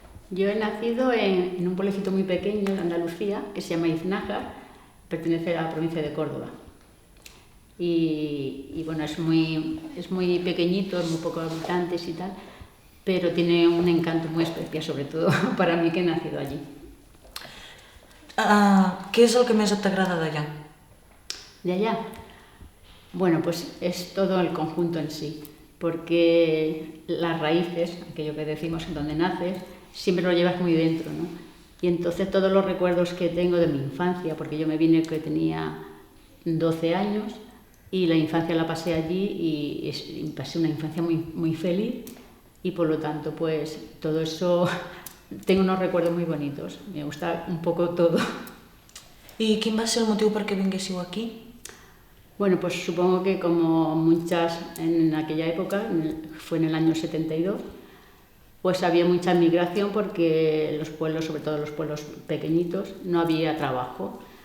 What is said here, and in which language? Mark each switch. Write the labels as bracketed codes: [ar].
[es] Yo he nacido en un pueblecito muy pequeño de Andalucía que se llama Iznájar, pertenece a la provincia de Córdoba. Y bueno, es muy pequeñito, es muy pocos habitantes y tal, pero tiene un encanto muy especial, sobre todo para mí que he nacido allí. [ca] Què és el que més t'agrada d'allà? [es] ¿De allá? Bueno, pues es todo el conjunto en sí, porque las raíces, aquello que decimos en donde naces, siempre lo llevas muy dentro, ¿no? Y entonces todos los recuerdos que tengo de mi infancia, porque yo me vine que tenía 12 años y la infancia la pasé allí y pasé una infancia muy feliz y por lo tanto pues todo eso, tengo unos recuerdos muy bonitos, me gusta un poco todo. [ca] I quin va ser el motiu per què vinguéssiu aquí? [es] Bueno, pues supongo que como muchas en aquella época, fue en el año 72, pues había mucha migración porque los pueblos, sobre todo los pueblos pequeñitos, no había trabajo.